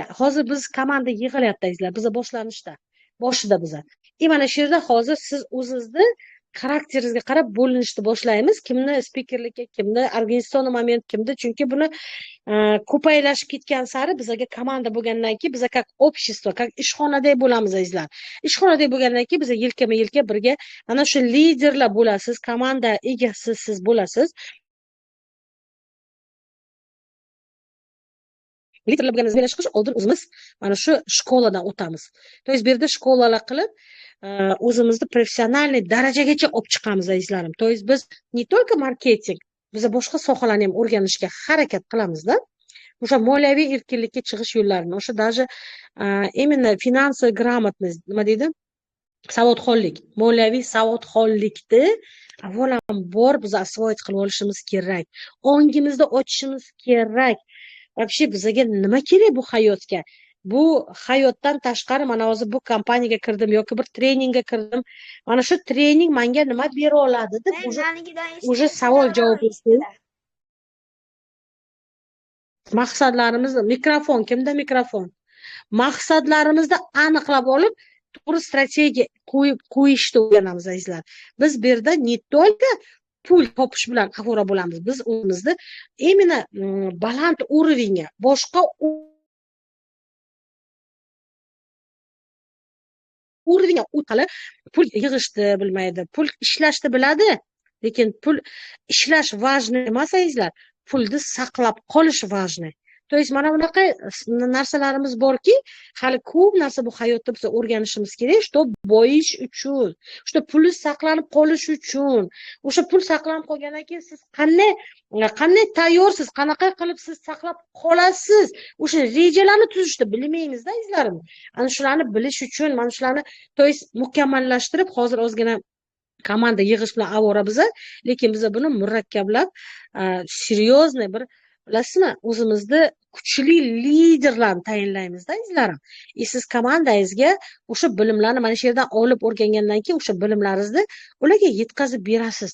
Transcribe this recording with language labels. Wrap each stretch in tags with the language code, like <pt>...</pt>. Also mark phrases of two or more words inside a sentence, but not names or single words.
<uz>Hozir biz komanda yig'ilyapti, biz boshlanishda, boshida biz. Mana shu yerda hozir siz o'zingizni xarakteringizga qarab bo'linishni boshlaymiz. Kimni spikerlikka, kimni organizatsion moment, kimni, chunki buni ko'paylashib ketgan sari bizga komanda bo'lgandan keyin biz</uz> <ru>как общество, как</ru> <uz>ishxonadek bo'lamiz azizlar. Ishxonadek bo'lgandan keyin biz yelkama-yelka birga mana shu liderlar bo'lasiz, komanda egasi siz bo'lasiz. Liderlar bilan chiqish oldin o'zimiz mana shu shkoladan o'tamiz.</uz> <ru>То есть</ru> <uz>bu yerda shkolalar qilib o'zimizni professionalniy darajagacha olib chiqamiz azizlarim.</uz> <ru>То есть</ru> <uz>biz</uz> <ru>не только</ru> <uz>marketing, biz boshqa sohalarni ham o'rganishga harakat qilamizda. O'sha moliyaviy erkinlikka chiqish yo'llarini, o'sha</uz> <ru>даже именно финансовая грамотность,</ru> <uz>nima deydi? Savodxonlik, moliyaviy savodxonlikni avvalambor biz освоить qilib olishimiz kerak. Ongimizni ochishimiz kerak. Вообще bizga nima kerak bu hayotga? Bu hayotdan tashqari mana hozir bu kompaniyaga kirdim yoki bir treningga kirdim. Mana shu trening menga nima bera oladi deb уже savol javob bersangiz. Maqsadlarimiz, mikrofon, kimda mikrofon? Maqsadlarimizni aniqlab olib, to'g'ri strategiya qo'yishni o'rganamiz azizlar. Biz bu yerda</uz> <ru>не только</ru> <uz>pul topish bilan ovora bo'lamiz. Biz o'zimizni именно baland уровеньga, boshqa уровеньga o'tqalib pul yig'ishni bilmaydi, pul ishlashni biladi, lekin pul ishlash важный emas azizlar. Pulni saqlab qolish важный.</uz> <ru>То есть</ru> <uz>mana bunaqa narsalarimiz borki, hali ko'p narsa bu hayotda biz o'rganishimiz kerak, что boyish uchun, что pul saqlanib qolish uchun. O'sha pul saqlanib qolgandan keyin siz qanday tayyorsiz, qanaqa qilib siz saqlab qolasiz? O'sha rejalarni tuzishni bilmaymizda azizlarim. Ana shularni bilish uchun mana shularni</uz> <ru>то есть</ru> <uz>mukammallashtirib, hozir ozgina komanda yig'ish bilan avora biz, lekin biz buni murakkablab, серьезный bir, bilasizmi, o'zimizni kuchli liderlarni tayinlaymizda azizlarim. Siz komandangizga o'sha bilimlarni mana shu yerdan olib o'rgangandan keyin o'sha bilimlaringizni ularga yetkazib berasiz.</uz>